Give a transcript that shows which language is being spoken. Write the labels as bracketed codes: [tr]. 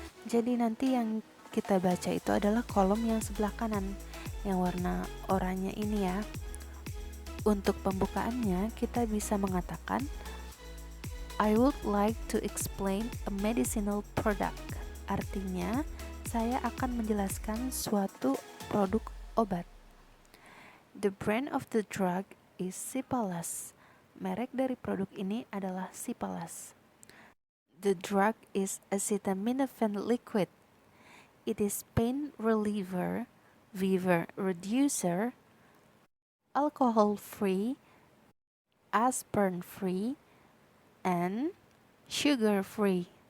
[id] Jadi nanti yang kita baca itu adalah kolom yang sebelah kanan, yang warna oranye ini ya. Untuk pembukaannya, kita bisa mengatakan, [en] I would like to explain a medicinal product. [id] Artinya, saya akan menjelaskan suatu produk obat. [en] The brand of the drug is Cipalas. [id] Merek dari produk ini adalah Cipalas. [en] The drug is acetaminophen liquid. It is pain reliever, fever reducer, alcohol-free, aspirin-free, and sugar-free.